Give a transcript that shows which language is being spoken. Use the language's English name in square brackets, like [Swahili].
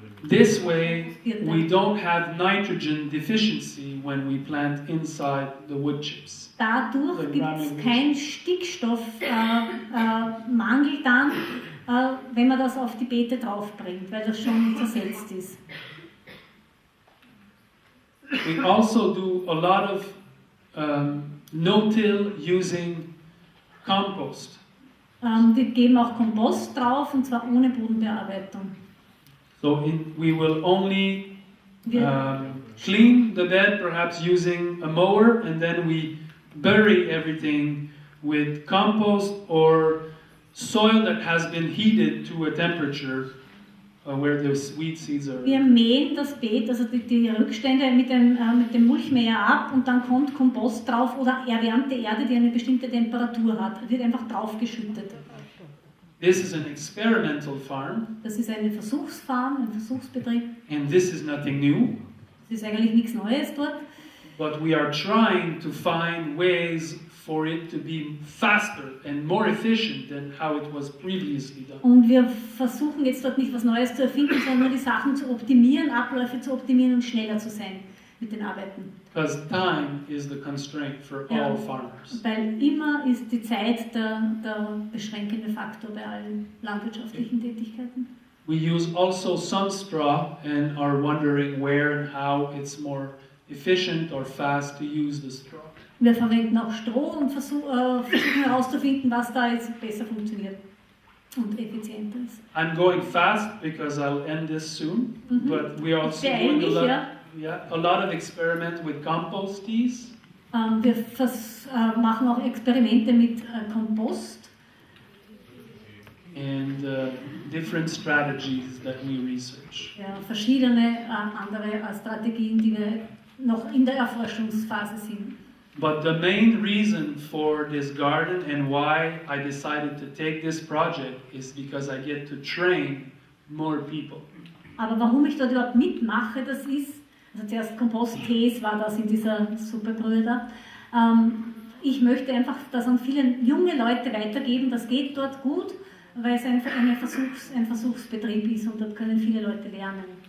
[English] This way, we don't have nitrogen deficiency when we plant inside the wood chips. [German] Dadurch gibt es keinen Stickstoffmangel dann, wenn man das auf die Beete draufbringt, weil das schon zersetzt ist. [English] We also do a lot of no-till using compost. [German] Wir geben auch Kompost drauf, und zwar ohne Bodenbearbeitung. [English] So we will only [German] Wir, [English] clean the bed, perhaps using a mower, and then we bury everything with compost or soil that has been heated to a temperature where the weed seeds are. [German] wir mähen das Beet, also die Rückstände mit dem Mulchmäher ab, und dann kommt Kompost drauf oder erwärmte Erde, die eine bestimmte Temperatur hat. Wird einfach draufgeschüttet. [English] This is an experimental farm, [German] Das ist eine Versuchsfarm, ein Versuchsbetrieb. [English] and this is nothing new. [German] Es ist eigentlich nichts Neues dort. [English] But we are trying to find ways for it to be faster and more efficient than how it was previously done. [German] Und wir versuchen jetzt dort nicht was Neues zu erfinden, sondern die Sachen zu optimieren, Abläufe zu optimieren und schneller zu sein mit den Arbeiten. [English] Because time is the constraint for [German] Ja. [English] all farmers. [German] Weil immer ist die Zeit der beschränkende Faktor bei allen landwirtschaftlichen Tätigkeiten. [English] We use also some straw and are wondering where and how it's more efficient or fast to use the straw. [German] Wir verwenden auch Stroh und versuchen herauszufinden, was da jetzt besser funktioniert und effizienter ist. [English] I'm going fast because I'll end this soon, but we are also [German] Beeil [English] doing [German] mich, ja. [English] a lot of experiment with compost teas. [German] Wir machen auch Experimente mit Kompost [English] And different strategies that we research. [German] ja, verschiedene andere Strategien, die wir noch in der Erforschungsphase sind. [English] But the main reason for this garden and why I decided to take this project is because I get to train more people. [German] Aber warum ich dort überhaupt mitmache, das ist, also zuerst Kompost-Tees war das in dieser Superbrühe da. Ich möchte einfach das an viele junge Leute weitergeben, das geht dort gut, weil es einfach ein Versuchsbetrieb ist und dort können viele Leute lernen.